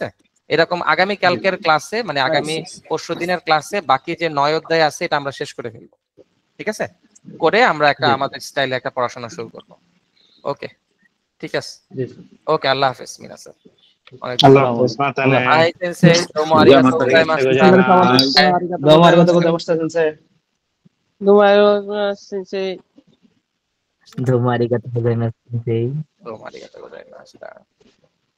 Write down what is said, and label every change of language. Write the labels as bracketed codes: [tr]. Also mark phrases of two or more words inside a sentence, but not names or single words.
[bn] এরকম আগামী কালকের ক্লাসে, মানে আগামী পরশু দিনের ক্লাসে বাকি যে 9 অধ্যায় আছে এটা আমরা শেষ করে ফেলবো, ঠিক আছে? করে আমরা একটা আমাদের স্টাইলে একটা পড়াশোনা শুরু করবো। ওকে, ঠিক আছে। ওকে, আল্লাহ হাফেজ মিনা স্যার। অনেক আল্লাহ ধন্যবাদ। হাফেজ, মাতানে। [ja] はい先生、どうもありがとうございます. どうもありがとうございました、先生。どうもありがとうございます、先生。どうもありがとうございます、先生。どうもありがとうございました。